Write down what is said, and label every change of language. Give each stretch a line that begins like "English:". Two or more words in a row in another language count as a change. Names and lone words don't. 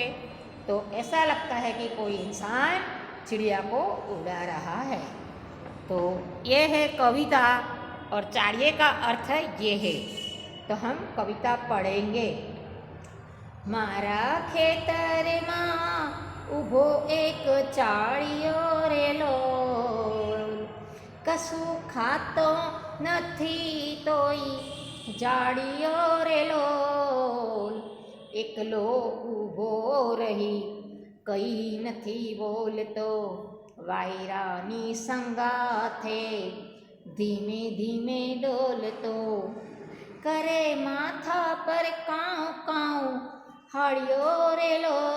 Hindi: तो ऐसा लगता है कि कोई इंसान चिड़िया को उड़ा रहा है। तो ये है कविता और चाड़िए का अर्थ ये है। तो हम कविता पढ़ेंगे।
Gujarati: મારા ખેતર માં ઊભો એક ચાડિયો રેલો, કશુ ખાતો નથી તોઈ જાડિયો રેલો, એકલો ઊભો રહી કઈ નથી બોલતો, વાયરાની સંગાથે ધીમે ધીમે ડોલતો, કરે માથા પર કાઉ કાઉ હાડિયો રેલો,